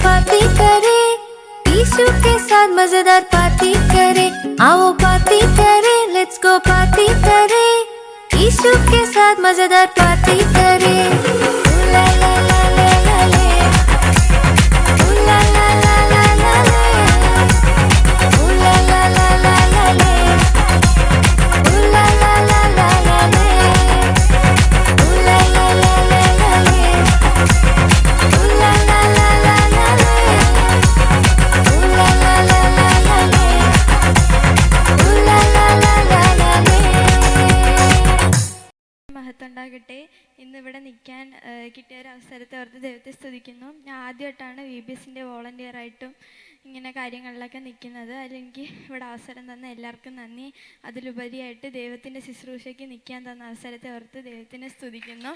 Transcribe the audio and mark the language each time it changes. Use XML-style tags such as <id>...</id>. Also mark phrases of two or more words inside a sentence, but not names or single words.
<hi>पार्टी करें, यीशु के साथ मजेदार पार्टी करें। आओ पार्टी करें,</hi> <en>let's go</en> <hi>पार्टी करें, यीशु के साथ मजेदार पार्टी करें। ऊ ला ला ला ला ला ले, ऊ ला ला ला ला ला ले, ऊ ला ला ला ला ला ले, ऊ ला ला ला ला ला ले, ऊ ला ला ला ला ला ले, ऊ ला ला ला ला ला ले, ऊ ला ला ला ला ला ले, ऊ ला ला ला ला ला ले।</hi> <ml>മഹത്വം ഉണ്ടാകട്ടെ. ഇന്നിവിടെ നിൽക്കാൻ കിട്ടിയ ഒരു അവസരത്തെ ഓർത്ത് ദൈവത്തെ സ്തുതിക്കുന്നു. ഞാൻ ആദ്യമായിട്ടാണ് VBSൻ്റെ വോളണ്ടിയറായിട്ടും ഇങ്ങനെ കാര്യങ്ങളിലൊക്കെ നിൽക്കുന്നത്. അതിലെനിക്ക് ഇവിടെ അവസരം തന്ന എല്ലാവർക്കും നന്ദി. അതിലുപരിയായിട്ട് ദൈവത്തിൻ്റെ ശുശ്രൂഷയ്ക്ക് നിൽക്കാൻ തന്ന അവസരത്തെ ഓർത്ത് ദൈവത്തിനെ സ്തുതിക്കുന്നു.</ml>